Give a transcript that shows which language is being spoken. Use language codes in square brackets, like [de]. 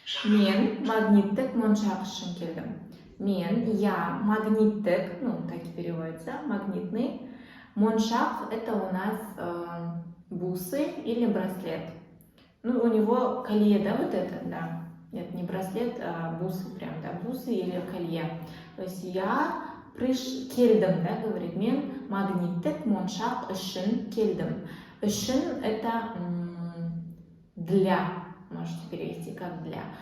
[kk] Мен магниттік моншақ үшін келдім. [ru] Мен, я, магниттік, ну так и переводится, магнитный. Моншақ — это у нас бусы или браслет. Ну, у него колье, да, вот это, да. Нет, не браслет, а бусы прям, да, бусы или колье. То есть я [kk] келдім, да, говорит, мен магниттік моншақ үшін келдім. [ru] Үшін — это для, можете перевести как для.